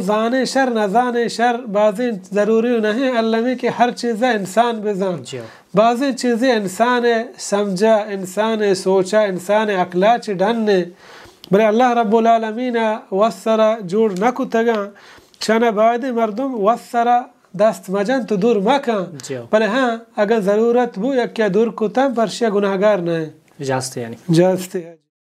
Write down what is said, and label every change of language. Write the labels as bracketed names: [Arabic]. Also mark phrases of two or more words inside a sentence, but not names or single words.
[Baluchi] زانے شر نہ زانے شر بعضیں [Urdu] ضروری نہیں [Baluchi] علمی کہ ہر چیز انسان بزان بعضیں چیزیں انسان سمجھا انسان سوچا انسان عقلا چی ڈھننے بلے [Arabic] اللہ رب العالمین [Baluchi] وسرا جوڑ نکو تگا شانہ بعد مردم وسرا دست مجن تو دور مکا بلے ہاں اگر ضرورت بو یا کیا دور کتا پرشیا گناہگار نہ ہے جاستے